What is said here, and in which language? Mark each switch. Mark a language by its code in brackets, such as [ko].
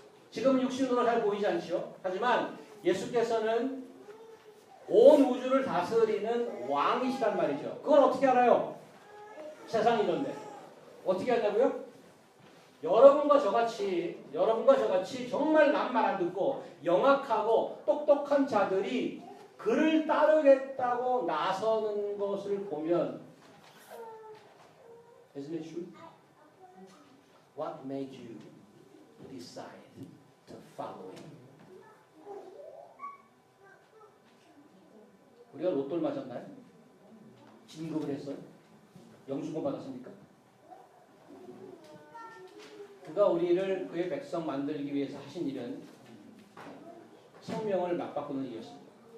[ko] 지금은 육신으로 잘 보이지 않죠? 하지만 예수께서는 온 우주를 다스리는 왕이시란 말이죠. 그걸 어떻게 알아요? 세상이 이런데. 어떻게 하냐고요? 여러분과 저같이 정말 남 말 안 듣고 영악하고 똑똑한 자들이 그를 따르겠다고 나서는 것을 보면 [en] Isn't it true? What made you decide to follow him? [ko] 우리가 로또를 맞았나요? 진급을 했어요? 영주권 받았습니까? 그가 우리를 그의 백성 만들기 위해서 하신 일은 생명을 맞바꾸는 일이었습니다.